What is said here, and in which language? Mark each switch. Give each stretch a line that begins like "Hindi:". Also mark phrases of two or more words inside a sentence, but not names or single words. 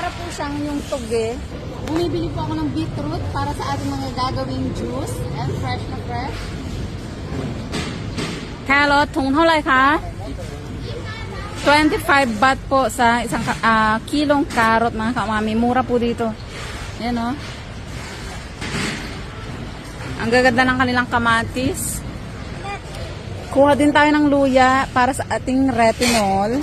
Filipino: siyang yung tuge. Bumibili po ako ng beetroot para sa ating mga gagawing juice. And fresh na fresh.
Thai: แครอทถุงเท่าไหร่คะ
Filipino: 25 baht po sa isang kilong carrot mga kamami. Mura po dito. Yan o. Ang gaganda ng kanilang kamatis. Kuha din tayo ng luya para sa ating retinol.